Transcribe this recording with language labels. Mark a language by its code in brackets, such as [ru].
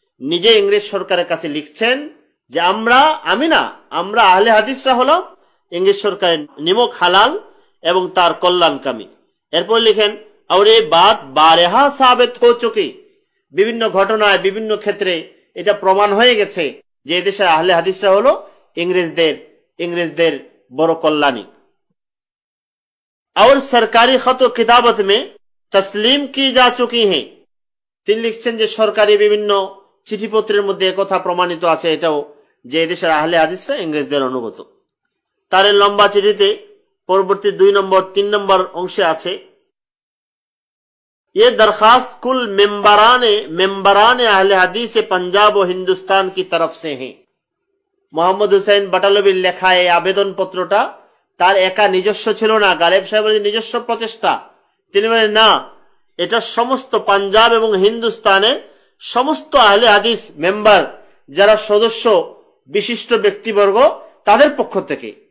[bn] নিজে ইংরেজ সরকারের কাছে লিখছেন যে আমরা আহলে হাদিসরা হলাম ইংরেজ সরকারের নিমক হালাল এবং তার কল্যাণকামী। এরপর লিখেন, [hi] और ये बात बारहा साबित हो चुकी, [bn] বিভিন্ন ঘটনায় বিভিন্ন ক্ষেত্রে এটা প্রমাণ হয়ে গেছে যে দেশের আহলে হাদিসরা হলো ইংরেজদের বড় কল্যাণী। [hi] और सरकारी खत व किताबत में तस्लीम की जा चुकी हैं। [bn] তিনি লিখছেন যে সরকারি বিভিন্ন চিঠিপত্রের মধ্যে একথা প্রমাণিত আছে এটাও যে দেশের আহলে হাদিসরা ইংরেজদের অনুগত। তার লম্বা চিঠিতে পরবর্তী 2 নম্বর 3 নম্বর অংশে আছে, [hi] ये दरखास्त कुल मेंबरान अहले हदीस पंजाब और हिंदुस्तान की तरफ से है। [bn] মোহাম্মদ হোসেন বাটালবির লেখা এই আবেদন পত্রটা তার একা নিজস্ব ছিল না, গালেব সাহেবের নিজস্ব প্রচেষ্টা। তিনি বলেন, না, এটা সমস্ত পাঞ্জাব এবং হিন্দুস্তানের সমস্ত আহলে হাদিস মেম্বার, যারা সদস্য বিশিষ্ট ব্যক্তিবর্গ, তাদের পক্ষ থেকে।